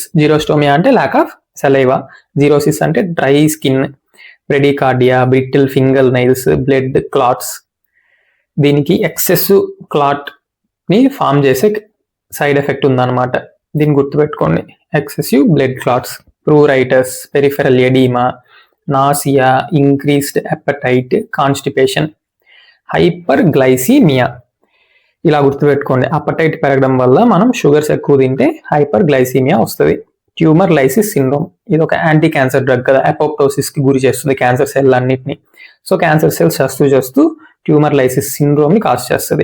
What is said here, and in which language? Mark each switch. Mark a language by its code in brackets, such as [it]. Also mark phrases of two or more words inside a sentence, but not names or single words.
[en] జీరోస్టోమియా అంటే lack of saliva, xerosis అంటే dry skin, bradycardia, brittle finger nails, blood clots. దీనికి excess clot ని ఫామ్ చేసే side effect ఉందన్నమాట. [te] దీన్ని గుర్తుపెట్టుకోండి, [en] excessive blood clots. pruritus, peripheral edema, nausea, increased appetite, constipation, hyperglycemia. [te] ఇలా గుర్తుపెట్టుకోండి, అపటైట్ పెరగడం వల్ల మనం షుగర్స్ ఎక్కువ తింటే [en] hyper glycemia [te] వస్తుంది. [en] tumor lysis syndrome, [te] ఇది ఒక [en] anti cancer drug కదా, అపోప్టోసిస్ [te] కి గురి చేస్తుంది [en] cancer cell అన్నిటిని. so cancer cells చేస్తూ tumor lysis syndrome ని కాజ్ చేస్తుంది.